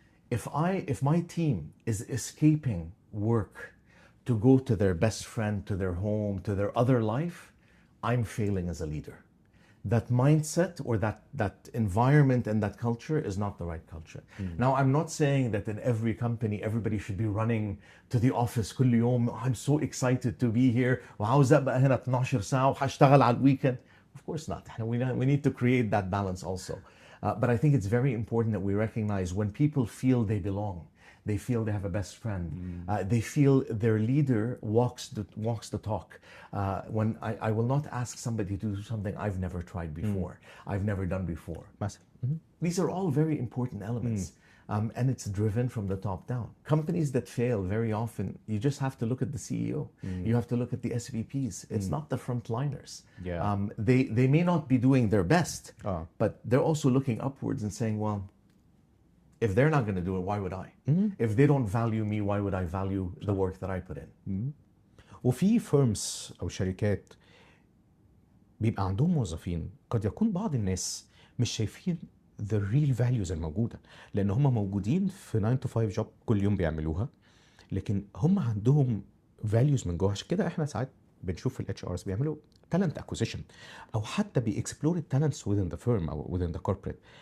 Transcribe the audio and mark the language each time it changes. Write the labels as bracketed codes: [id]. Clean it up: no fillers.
[en] If my team is escaping work to go to their best friend, to their home, to their other life, I'm failing as a leader. That mindset or that environment and that culture is not the right culture. Now, I'm not saying that in every company, everybody should be running to the office [ar] كل يوم. [en] I'm so excited to be here. [ar] وعاوز أبقى هنا 12 ساعة وهشتغل على weekend. [en] Of course not. We need to create that balance also. But I think it's very important that we recognize when people feel they belong, they feel they have a best friend, they feel their leader walks the talk. When I will not ask somebody to do something I've never tried before, I've never done before. These are all very important elements. And it's driven from the top down. Companies that fail very often, you just have to look at the CEO. You have to look at the SVPs. It's not the frontliners. They may not be doing their best, but they're also looking upwards and saying, well, if they're not going to do it, why would I? If they don't value me, why would I value the work that I put in? [ar] وفي firms أو شركات بيبقى عندهم موظفين قد يكون بعض الناس مش شايفين [en] the real values [ar] الموجودة، لأن هم موجودين في [en] 9 to 5 job [ar] كل يوم بيعملوها، لكن هم عندهم values من جوه. عشان كده احنا ساعات بنشوف ال HRs بيعملوا [en] talent acquisition [ar] أو حتى بيexplore [en] the talents within the firm [ar] أو [en] within the corporate.